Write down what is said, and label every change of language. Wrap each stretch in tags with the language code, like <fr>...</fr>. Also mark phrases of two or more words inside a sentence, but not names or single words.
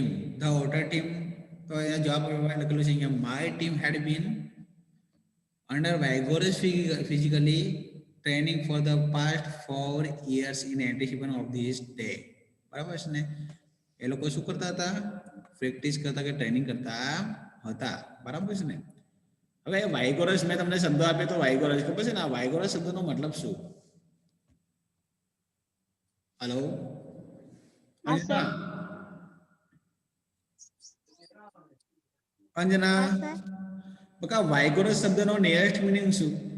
<en>The author team.</en> <gu>તો અહીંયા જવાબ લખેલું છે અહીંયા</gu> <en>my team had been under vigorous physically training for the past 4 years in anticipation of this day.</en> <gu>બરાબર છે ને? એ લોકો શું કરતા હતા? પ્રેક્ટિસ કરતા કે ટ્રેનિંગ કરતા હતા. બરાબર છે ને? હવે વાઇગોરસ મેં તમને શબ્દ આપ્યો તો વાઇગોરસ ખબર છે ને? આ વાઇગોરસ શબ્દનો મતલબ શું? હેલો અંજના, બકા વાઇગોરસ શબ્દનો</gu> <en>nearest meaning</en> <gu>શું?</gu>